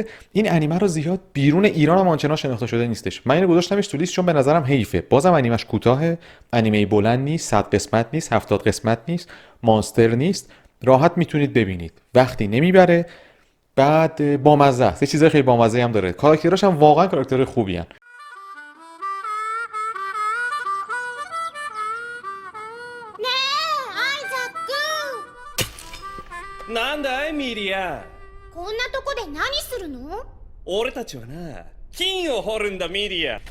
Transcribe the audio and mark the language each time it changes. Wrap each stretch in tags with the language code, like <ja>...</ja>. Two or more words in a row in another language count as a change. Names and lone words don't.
<fa>این انیمه رو زیاد بیرون ایران هم آنچنان شناخته شده نیستش. من اینو گذاشتمش تو لیست چون به نظرم حیفه. بازم انیمش کوتاهه، انیمه بلند نیست، 100 قسمت نیست، 70 قسمت نیست، مانستر نیست، راحت میتونید ببینید، وقتی نمیبره. بعد بامزه است، یه چیزای خیلی بامزه هم داره. کاراکتراش هم واقعا کاراکترهای خوبی ان.</fa> <ja>ねえアイザックなんだいミリア。こんなとこで何するの？俺たちはな金を掘るんだミリア。</ja>